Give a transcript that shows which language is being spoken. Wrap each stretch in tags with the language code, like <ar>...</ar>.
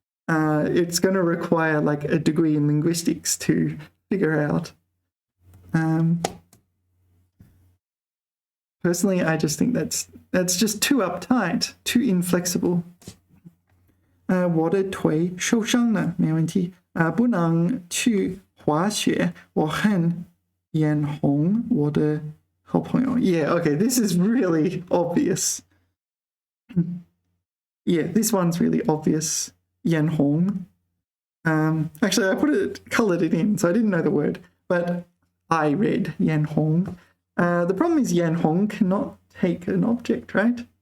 <en>It's going to require like a degree in linguistics to figure out. Personally, I just think that's just too uptight, too inflexible.</en> <zh>我的腿受伤了，没问题。不能去滑雪，我很眼红我的好朋友.</zh> <en>Yeah, okay, this is really obvious. Yeah, this one's really obvious.</en> <zh>眼红.</zh> <en>Actually, I colored it in, so I didn't know the word, but I read 眼红. The problem is 眼红 cannot take an object, right?</en>